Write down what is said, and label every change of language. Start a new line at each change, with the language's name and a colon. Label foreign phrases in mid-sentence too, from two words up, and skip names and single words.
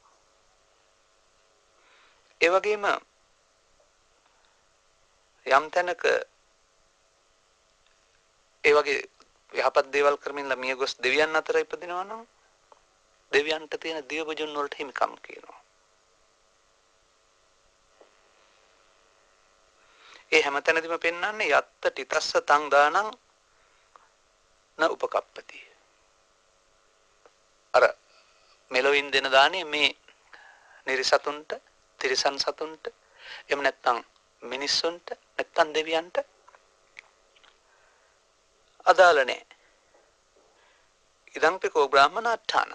Sinhala: ඒ වගේම යම් තැනක ඒ වගේ යහපත් දේවල් කරමින් මිය ගොස් දෙවියන් අතර ඉපදිනවා නම් දෙවියන්ට තියෙන දිව්‍ය භුජුන් වලට හිමිකම් කියනවා. ඒ හැමතැනදීම පෙන්වන්නේ
Pali: යත්ත තිතස්ස තං දානං න උපකප්පති.
Sinhala: මෙලොවින් දෙන දානේ මේ නිරිසතුන්ට, තිරිසන් සතුන්ට, එහෙම නැත්නම් මිනිස්සුන්ට, නැත්නම් දෙවියන්ට අදාළ නැහැ.
Pali: ඉදංපිකෝ බ්‍රාහ්මනාට්ඨාන.